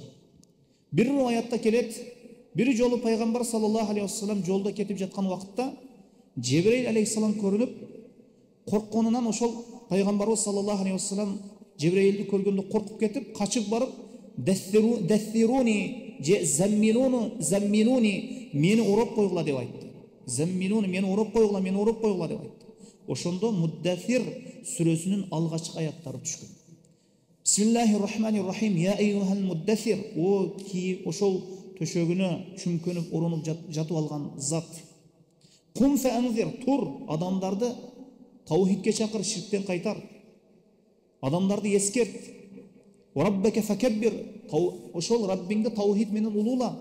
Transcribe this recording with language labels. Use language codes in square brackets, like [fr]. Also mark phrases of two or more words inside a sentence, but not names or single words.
[ky] Бир риwayatта келет, бир жолу пайгамбар [ar] صلى الله عليه وسلم [ky] жолдо кетип жаткан вакытта Жебреил алейхиссалам көрүнүп, коркконунан ошол пайгамбарыбыз [ar] صلى الله عليه وسلم [ky] Жебреилди көргөндө коркуп кетип, качып барып, [ar] "دثروني زملوني, [ky] мени ороп койгула" деп айтты. Заммилуни, мени ороп койгула деп айтты. Ошондо Муддафир сүрөсүнүн алгачкы аяттары түшкөн. [ar] بسم الله الرحمن الرحيم. يا أيها المدثر. [ky] О ки ошол төшөгүнө чүмкөнүп орунуп жатып алган зат. [ar] قم فأنذر, [ky] тур, адамдарды таухидке чакыр, ширктен кайтар. Адамдарды эскерт. [ar] ربك فكبر, [ky] ошол Раббиңди таухид менен улуула.